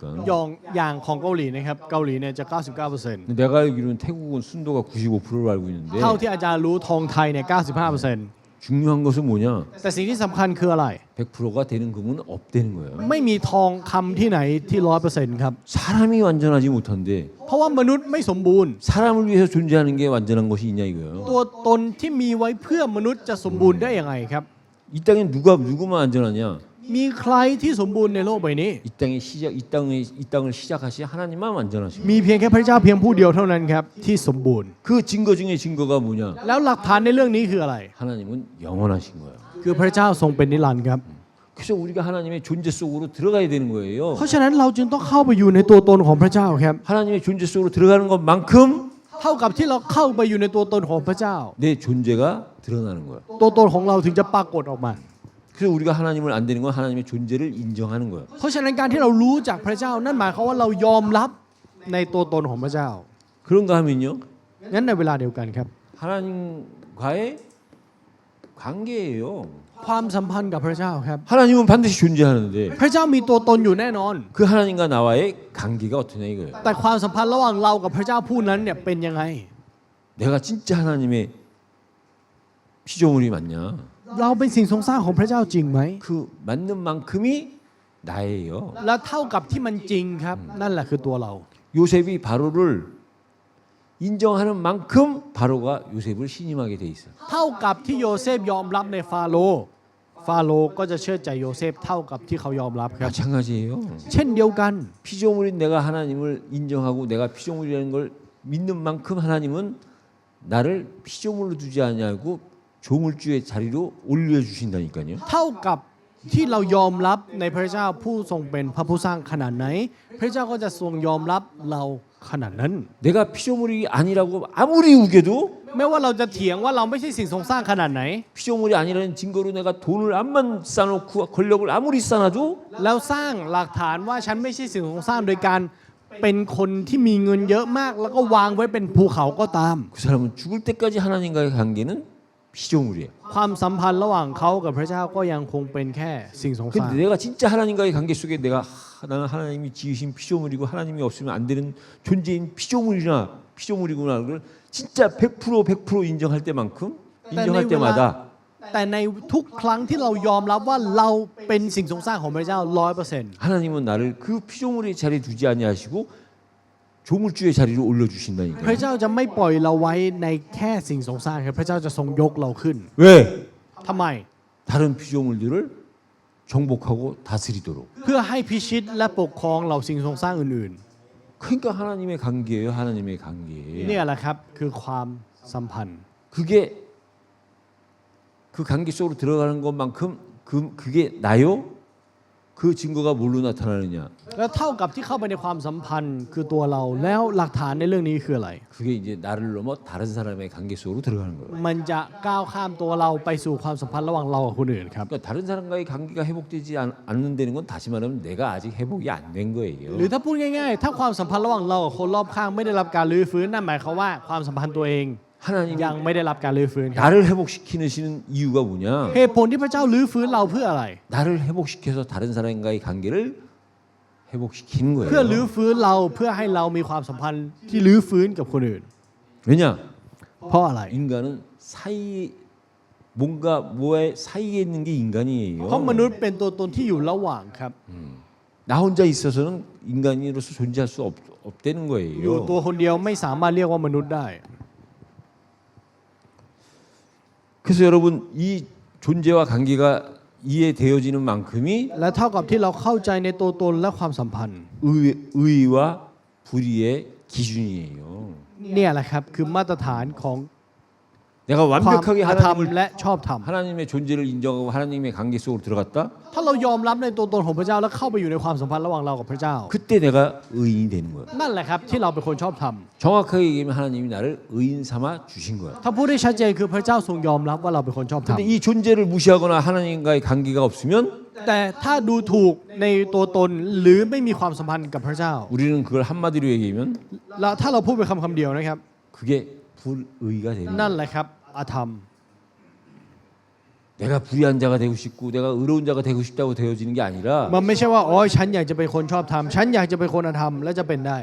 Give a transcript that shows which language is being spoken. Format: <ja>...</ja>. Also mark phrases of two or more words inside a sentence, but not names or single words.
<th>อย่างของเกาหลีนะครับเกาหลีเนี่ยจะ 99%</th> <ko>근데 내가 알기로는 태국은 순도가 95%를 알고 있는데</ko> <th>เท่าที่อาจารย์รู้ทองไทยเนี่ย 95%</th> <ko>중요한 것은 뭐냐?</ko> <th>แต่สิ่งที่สำคัญคืออะไร</th> <ko>100%가 되는 금은 없다는 거예요.</ko> <th>ไม่มีทองคำที่ไหนที่ 100% ครับ</th> <ko>사람이 완전하지 못한데</ko> <th>เพราะว่ามนุษย์ไม่สมบูรณ์</th> <ko>사람을 위해서 존재하는 게 완전한 것이 있냐 이거예요.</ko> <th>ตัวตนที่มีไว้เพื่อมนุษย์จะสมบูรณ์ได้ยังไงครับ</th> <ko>이 땅에 누구만 안전하냐?</ko> <th>มีใครที่สมบูรณ์ในโลกใบนี้</th> <ko>이 땅을 시작하신 하나님만 완전하시고</ko> <th>มีเพียงแค่พระเจ้าเพียงผู้เดียวเท่านั้นครับที่สมบูรณ์</th> <ko>그 증거 중에 증거가 뭐냐?</ko> <th>แล้วหลักฐานในเรื่องนี้คืออะไร</th> <ko>하나님은 영원하신 거예요.</ko> <th>คือพระเจ้าทรงเป็นนิรันดร์ครับ</th> <ko>그래서 우리가 하나님의 존재 속으로 들어가야 되는 거예요.</ko> <th>เพราะฉะนั้นเราจึงต้องเข้าไปอยู่ในตัวตนของพระเจ้าครับ</th> <ko>하나님의 존재 속으로 들어가는 것만큼</ko> <th>เท่ากับที่เราเข้าไปอยู่ในตัวตนของพระเจ้า</th> <ko>내 존재가 드러나는 거예요.</ko> <th>ตัวตนของเราถึงจะปรากฏออกมา</th> <ko>그래서 우리가 하나님을 안 되는 건 하나님의 존재를 인정하는 거예요.</ko> <th>เพราะฉะนั้นการที่เรารู้จักพระเจ้านั่นหมายความว่าเรายอมรับในตัวตนของพระเจ้า</th> <ko>그런가 하면요.</ko> <th>งั้นในเวลาเดียวกันครับ</th> <ko>하나님과의 관계예요.</ko> <th>ความสัมพันธ์กับพระเจ้าครับ</th> <ko>하나님은 반드시 존재하는데</ko> <th>พระเจ้ามีตัวตนอยู่แน่นอน</th> <ko>그 하나님과 나와의 관계가 어떠냐 이거예요.</ko> <th>แต่ความสัมพันธ์ระหว่างเรากับพระเจ้าผู้นั้นเนี่ยเป็นยังไง</th> <ko>내가 진짜 하나님의 피조물이 맞냐?</ko> <th>เราเป็นสิ่งทรงสร้างของพระเจ้าจริงไหม</th> <ko>그 맞는 만큼이 나예요.</ko> <th>และเท่ากับที่มันจริงครับ นั่นแหละคือตัวเรา</th> <ko>요셉이 바로를 인정하는 만큼 바로가 요셉을 신임하게 돼 있어요.</ko> <th>เท่ากับที่โยเซฟยอมรับในฟาโรห์ฟาโรห์ก็จะเชื่อใจโยเซฟเท่ากับที่เขายอมรับครับ</th> <ko>마찬가지예요.</ko> <th>เช่นเดียวกัน</th> <ko>피조물인 내가 하나님을 인정하고 내가 피조물이라는 걸 믿는 만큼 하나님은 나를 피조물로 두지 않냐고 조물주의 자리로 올려주신다니까요.</ko> <th>เท่ากับที่เรายอมรับในพระเจ้าผู้ทรงเป็นพระผู้สร้างขนาดไหน พระเจ้าก็จะทรงยอมรับเราขนาดนั้น</th> <ko>내가 피조물이 아니라고 아무리 우겨도</ko> <th>ไม่ว่าเราจะเถียงว่าเราไม่ใช่สิ่งทรงสร้างขนาดไหน</th> <ko>피조물이 아니라는 증거로 내가 돈을 암만 쌓아놓고 권력을 아무리 쌓아놔도</ko> <th>แล้วสร้างหลักฐานว่าฉันไม่ใช่สิ่งทรงสร้างโดยการเป็นคนที่มีเงินเยอะมาก แล้วก็วางไว้เป็นภูเขาก็ตาม</th> <ko>그 사람은 죽을 때까지 하나님과의 관계는 피조물이에요.</ko> <th>ความสัมพันธ์ระหว่างเขากับพระเจ้าก็ยังคงเป็นแค่สิ่งทรงสร้าง</th> <ko>근데 내가 진짜 하나님과의 관계 속에 내가 나는 하나님이 지으신 피조물이고 하나님이 없으면 안 되는 존재인 피조물이구나 그걸 진짜 100% 인정할 때만큼 인정할 때마다</ko> <th>แต่ในทุกครั้งที่เรายอมรับว่าเราเป็นสิ่งทรงสร้างของพระเจ้า 100%</th> <ko>하나님은 나를 그 피조물의 자리에 두지 아니하시고 조물주의 자리로</ko> <th>พระ</th> <ko>올려주신다니까요.</ko> <th>เจ้าจะไม่ปล่อยเราไว้ในแค่สิ่งทรงสร้างครับพระเจ้าจะทรงยกเราขึ้น</th> <ko>왜?</ko> <th>ทำไม</th> <ko>다른 피조물들을 정복하고 다스리도록.</ko> <th>เพื่อให้พิชิตและปกครองเหล่าสิ่งทรงสร้างอื่น</th> <ko>그러니까 하나님의 관계예요. 하나님의 ๆ 관계.</ko> <th>เนี่ยแหละครับคือความสัมพันธ์</th> <ko>그게 그 관계 속으로 들어가는 것만큼 그게 나요? 그 증거가 뭘로 나타나느냐?</ko> <th>แล้วเท่ากับที่เข้าไปในความสัมพันธ์คือตัวเราแล้วหลักฐานในเรื่องนี้คืออะไร</th> <ko>그게 이제 나를 넘어 다른 사람의 관계 속으로 들어가는 거예요.</ko> <th>มันจะก้าวข้ามตัวเราไปสู่ความสัมพันธ์ระหว่างเรากับคนอื่นครับ</th> <ko>그러니까 다른 사람과의 관계가 회복되지 않는다는 건 다시 말하면 내가 아직 회복이 안 된</ko> <th>หรือ</th> <ko>거예요.</ko> <th>ถ้าพูดง่ายๆ ถ้าความสัมพันธ์ระหว่างเรากับคนรอบข้างไม่ได้รับการรื้อฟื้นนั่นหมายความว่าความสัมพันธ์ตัวเอง</th> <ko>하나님이</ko> <th>ยังไม่ได้รับการรื้อฟื้นครับ</th> <ko>나를 회복시키는 이유가 뭐냐?</ko> <th>เหตุผลที่พระเจ้ารื้อฟื้นเราเพื่ออะไร</th> <ko>나를 회복시켜서 다른 사람과의 관계를 회복시키는</ko> <th>เพื่อรื้อ</th> <ko>거예요.</ko> <th>ฟื้นเราเพื่อให้เรามีความสัมพันธ์ที่รื้อฟื้นกับคนอื่น</th> <ko>왜냐?</ko> <th>เพราะอะไร</th> <ko>인간은 뭔가 뭐에 사이에 있는 게 인간이에요.</ko> <th>เพราะมนุษย์เป็นตัวตนที่อยู่ระหว่างครับ</th> <ko>나 혼자 있어서는 인간으로서 존재할 수 없다는</ko> <th>อยู่</th> <ko>거예요.</ko> <th>ตัวคนเดียวไม่สามารถเรียกว่ามนุษย์ได้</th> <ko>그래서 여러분 이 존재와 관계가 이해되어지는 만큼이</ko> <th>และเท่ากับที่เราเข้าใจในตัวตนและความสัมพันธ์</th> <ko>의와 불의의 기준이에요.</ko> <th>เนี่ยแหละครับคือมาตรฐานของ</th> <ko>내가</ko> <th>ความ</th> <ko>완벽하게</ko> <th>อาธรรม</th> <ko>하나님을</ko> <th>และชอบธรรม</th> <ko>하나님의 존재를 인정하고 하나님의 관계 속으로 들어갔다.</ko> <th>ถ้าเรายอมรับในตัวตนของพระเจ้าแล้วเข้าไปอยู่ในความสัมพันธ์ระหว่างเรากับพระเจ้า</th> <ko>그때 내가 의인이 되는 거야.</ko> <th>นั่นแหละครับที่เราเป็นคนชอบธรรม</th> <ko>정확하게 얘기하면 하나님이 나를 의인 삼아 주신 거야.</ko> <th>ถ้าพูดได้ชัดเจนคือพระเจ้าทรงยอมรับว่าเราเป็นคนชอบธรรม</th> <ko>근데 이 존재를 무시하거나 하나님과의 관계가 없으면</ko> <th>แต่ถ้าดูถูกในตัวตนหรือไม่มีความสัมพันธ์กับพระเจ้า</th> <ko>우리는 그걸 한마디로 얘기하면</ko> <th>แล้วถ้าเราพูดเป็นคำเดียวนะครับ</th> <ko>그게 불의가 되는</ko> <th>นั่น</th> <ko>거야.</ko> <th>แหละครับอาธรรม</th> <ko>내가 불의한 자가 되고 싶고 내가 의로운 자가 되고 싶다고 되어지는 게 아니라</ko> <th>มันไม่ใช่ว่าอ๋อฉันอยากจะเป็นคนชอบธรรมฉันอยากจะเป็นคนอธรรมและจะเป็นได้</th>